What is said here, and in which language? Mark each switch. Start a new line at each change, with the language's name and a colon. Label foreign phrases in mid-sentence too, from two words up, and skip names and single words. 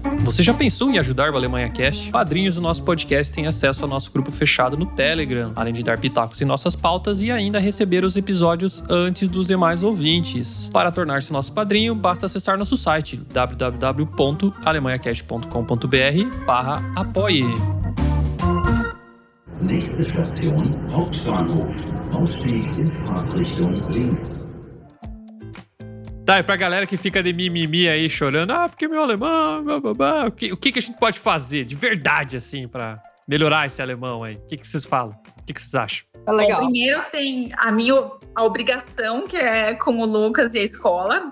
Portuguese: Você já pensou em ajudar o Alemanha Cast? Padrinhos do nosso podcast têm acesso ao nosso grupo fechado no Telegram, além de dar pitacos em nossas pautas e ainda receber os episódios antes dos demais ouvintes. Para tornar-se nosso padrinho, basta acessar nosso site www.alemanhacast.com.br/apoie.
German: Nächste Station, Hauptbahnhof. Ausstieg in Fahrtrichtung links.
Portuguese: Tá, e pra galera que fica de mimimi aí chorando, porque meu alemão, bababá, o que a gente pode fazer de verdade, assim, pra melhorar esse alemão aí? O que vocês falam? O que vocês acham? Tá legal. Bom, primeiro tem a obrigação, que é com o Lucas e a escola.